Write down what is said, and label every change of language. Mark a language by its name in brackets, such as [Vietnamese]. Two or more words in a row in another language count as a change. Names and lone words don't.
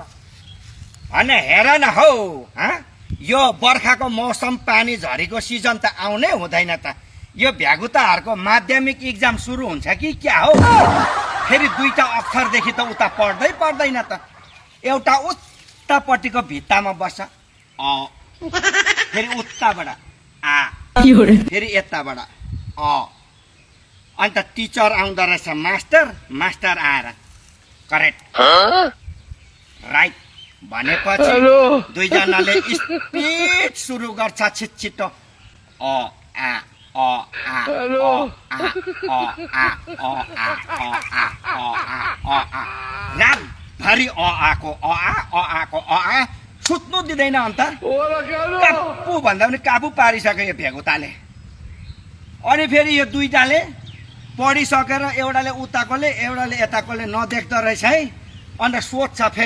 [Nepali] होइन हेर न हौ यो बर्खाको मौसम पानी झरीको सिजन त आउनै हुँदैन त यो भ्यागुताहरूको माध्यमिक इक्जाम सुरु हुन्छ कि क्या हो फेरि दुईटा अक्षरदेखि त उता पढ्दै पर्दैन त एउटा उतापट्टिको भित्तामा बस्छ अ फेरि उताबाट आ फेरि यताबाट अ अन्त टिचर आउँदो रहेछ मास्टर आएर [English] correct right [Nepali] भनेपछि दुईजनाले स्पिड सुरु गर्छ छिटो अ आ अ आ अ आ अ आ अ आ अ आ अ आ रातभरि अ आको अ आको अ आ सुत्नु दिँदैन अन्त कापु भन्दा पनि काबु पारिसक्यो यो भेगुताले अनि फेरि यो दुईटाले पढिसकेर एउटाले उताकोले एउटाले यताकोले नदेख्दो रहेछ है अन्त सोध्छ फेरि